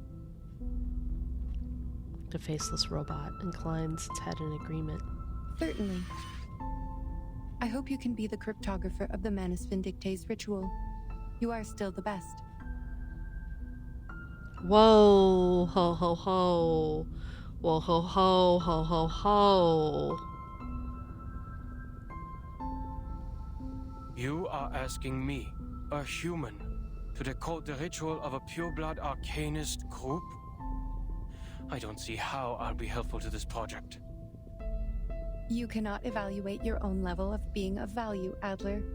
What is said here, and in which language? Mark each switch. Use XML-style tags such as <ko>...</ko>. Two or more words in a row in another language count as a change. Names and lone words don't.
<en>The faceless robot inclines its head in agreement. Certainly. I hope you can be the cryptographer of the Manus Vindictae's ritual. You are still the best. Whoa, ho ho ho. Whoa ho ho ho ho ho. You are asking me, a human, to decode the ritual of a pureblood arcanist group? I don't see how I'll be helpful to this project. You cannot evaluate your own level of being of value, Adler.</en>